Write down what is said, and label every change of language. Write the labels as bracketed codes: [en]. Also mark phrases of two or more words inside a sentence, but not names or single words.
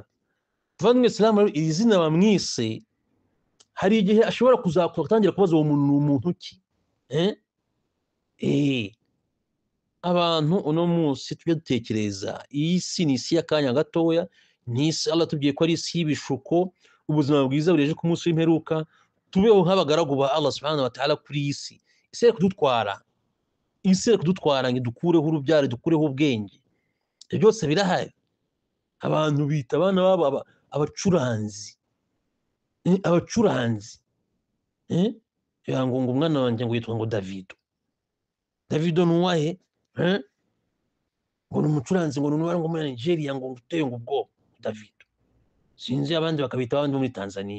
[rw] Tuvandimwe Islam rero iri zina bamwise hari igihe ashobora kuzatangira kubaza uwo muntu umuntu ki abantu uno munsi tujye dutekereza iyi si ni isi y'akanya gatoya, ni isi Allah tubwiye ko ari isi y'ibishuko, ubuzima bwiza bureje ku munsi w'imperuka, tubeho nk'abagaragu ba Allah [ar] سبحانه وتعالى [rw] kuri iyi si. Isi iri kudutwara, isi iri kudutwara ngo dukureho urubyaro, dukureho ubwenge, ibyo byose birahari. Abantu bita abana babo abacuranzi, abacuranzi ngo umwana wanjye ngo yitwa ngo Davido nuwahe ngo ni umucuranzi ngo nuwahe ngo muri Nigeria ngo uteye ngo ubwo Davido, sinzi abandi bakabita abandi muri Tanzania.